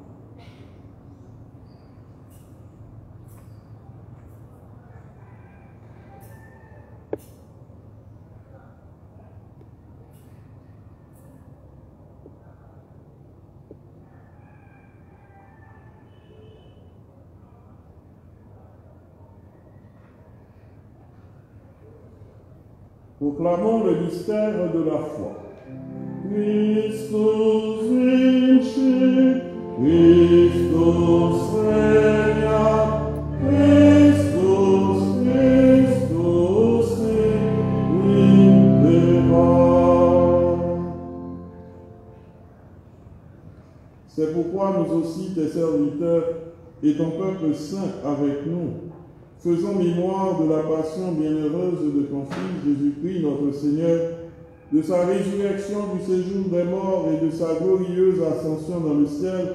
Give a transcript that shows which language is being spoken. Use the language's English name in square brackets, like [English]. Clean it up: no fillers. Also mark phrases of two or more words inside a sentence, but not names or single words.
[French] Proclamons le mystère de la foi. [Latin] Christus vinci, Christus regna, Christus, Christus vincera. [French] C'est pourquoi nous aussi, tes serviteurs et ton peuple saint avec nous, faisons mémoire de la passion bienheureuse de ton Fils Jésus-Christ, notre Seigneur, de sa résurrection du séjour des morts et de sa glorieuse ascension dans le ciel.